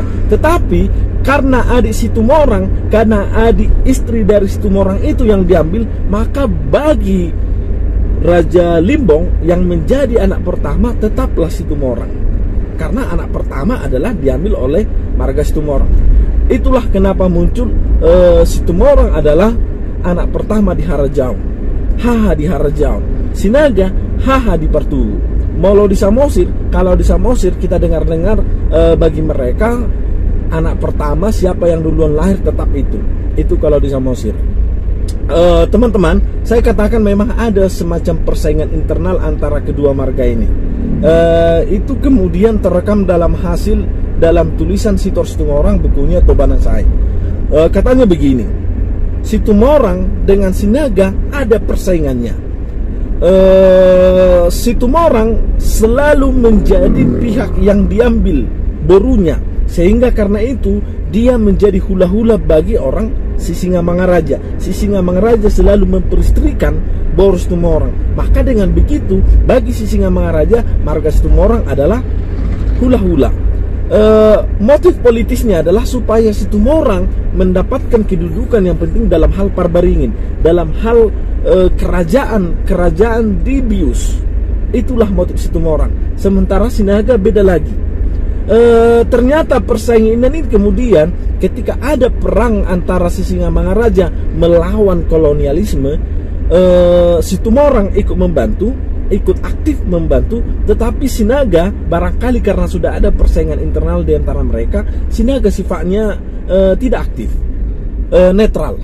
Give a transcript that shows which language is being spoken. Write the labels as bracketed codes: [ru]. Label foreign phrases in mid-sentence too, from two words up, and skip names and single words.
[id] Tetapi karena adik Situmorang, karena adik istri dari Situmorang itu yang diambil, maka bagi Raja Limbong yang menjadi anak pertama tetaplah Situmorang. Karena anak pertama adalah diambil oleh marga Situmorang. Itulah kenapa muncul Situmorang adalah anak pertama di Harajaon, Haha di Harajaon, Sinaga Haha di Partugu. [bbc] Molo di Samosir, [id] kalau di Samosir kita dengar-dengar bagi mereka anak pertama siapa yang duluan lahir tetap itu kalau di Samosir. Teman-teman, saya katakan memang ada semacam persaingan internal antara kedua marga ini. Itu kemudian terekam dalam tulisan Sitor Situmorang, bukunya Tobanan Sai. Katanya begini, Situmorang dengan Sinaga ada persaingannya. Situmorang selalu menjadi pihak yang diambil borunya, sehingga karena itu dia menjadi hula-hula bagi orang Sisingamangaraja. Sisingamangaraja selalu memperistrikan boru Situmorang. Maka dengan begitu bagi Sisingamangaraja, marga Situmorang adalah hula-hula. Motif politisnya adalah supaya Situmorang mendapatkan kedudukan yang penting dalam hal Parbaringin, dalam hal kerajaan di Bius. Itulah motif Situmorang. Sementara Sinaga beda lagi. Ternyata persaingan ini kemudian ketika ada perang antara Sisingamangaraja melawan kolonialisme, Situmorang ikut aktif membantu, tetapi Sinaga barangkali karena sudah ada persaingan internal di antara mereka, Sinaga sifatnya tidak aktif, netral.